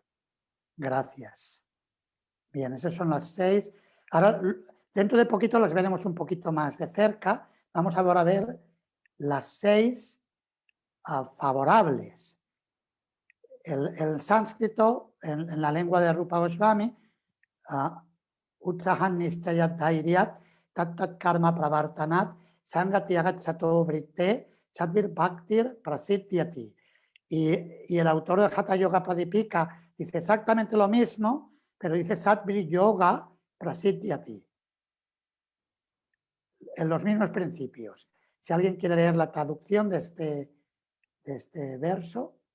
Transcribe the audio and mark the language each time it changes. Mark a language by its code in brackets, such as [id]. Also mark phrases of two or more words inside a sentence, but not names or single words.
[es] Gracias. Bien, esas son las 6. Ahora, dentro de poquito las veremos un poquito más de cerca. Vamos ahora a ver las 6 favorables. El sánscrito, en la lengua de Rupa Goswami, [sa] उत्साहान् निश्चयात् धैर्यात् तत् कर्म प्रवर्तनात् सङ्गत्यागात् सतो वृत्तेः षड्भिर् भक्तिर् प्रसिध्यति. [es] Y el autor de Hatha Yoga Pradipika dice exactamente lo mismo, pero dice [sa] षड्भिर् योग प्रसिध्यति. [es] En los mismos principios. Si alguien quiere leer la traducción de este verso.